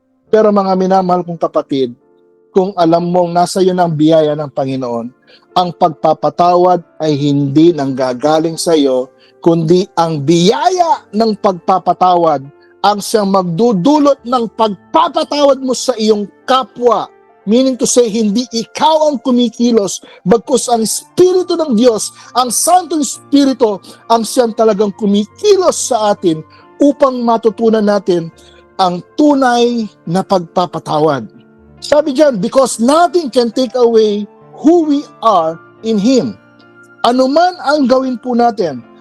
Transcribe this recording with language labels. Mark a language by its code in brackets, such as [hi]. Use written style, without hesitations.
[tl] Pero mga minamahal kong kapatid, kung alam mong nasa iyo ng biyaya ng Panginoon, ang pagpapatawad ay hindi nanggagaling sa iyo, kundi ang biyaya ng pagpapatawad ang siyang magdudulot ng pagpapatawad mo sa iyong kapwa. [en] Meaning to say, [tl] hindi ikaw ang kumikilos, bagkus ang Espiritu ng Diyos, ang Santong Espiritu, ang siyang talagang kumikilos sa atin upang matutunan natin ang tunay na pagpapatawad. Sabi diyan, [en] because nothing can take away who we are in Him. [tl] Ano man ang gawin po natin.